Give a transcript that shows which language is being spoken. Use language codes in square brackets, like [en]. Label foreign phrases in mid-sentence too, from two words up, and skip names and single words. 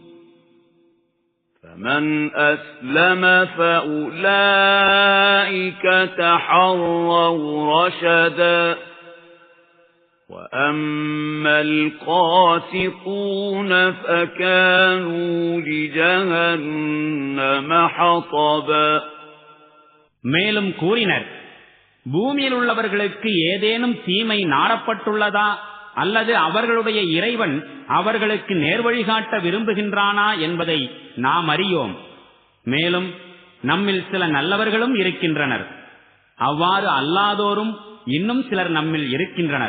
[ar] فمن أسلم فأولئك تحروا رشدا وأما القاسطون فكانوا لجهنم حطبا [ta] மேலும் கூறினர், பூமியில் உள்ளவர்களுக்கு ஏதேனும் தீமை நாடப்பட்டுள்ளதா அல்லது அவர்களுடைய இறைவன் அவர்களுக்கு நேர்வழிகாட்ட விரும்புகின்றானா என்பதை நாம் அறியோம். மேலும் நம்மில் சில நல்லவர்களும் இருக்கின்றனர், அவ்வாறு அல்லாதோரும் இன்னும் சிலர் நம்மில் இருக்கின்றனர்.